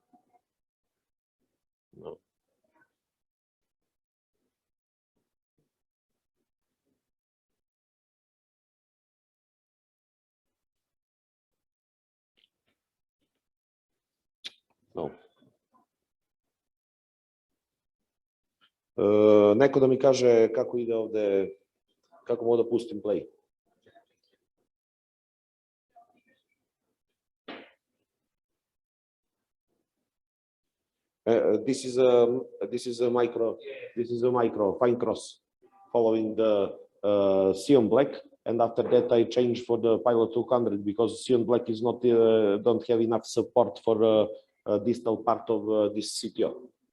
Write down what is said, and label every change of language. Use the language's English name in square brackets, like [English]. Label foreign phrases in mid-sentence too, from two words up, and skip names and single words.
[English] No. No. [Serbian] Neko da mi kaže kako ide ovde, kako mogu da pustim play. [English] This is a micro fine cross following the Sion black, and after that I change for the Pilot 200 because Sion black is not don't have enough support for distal part of this CTO.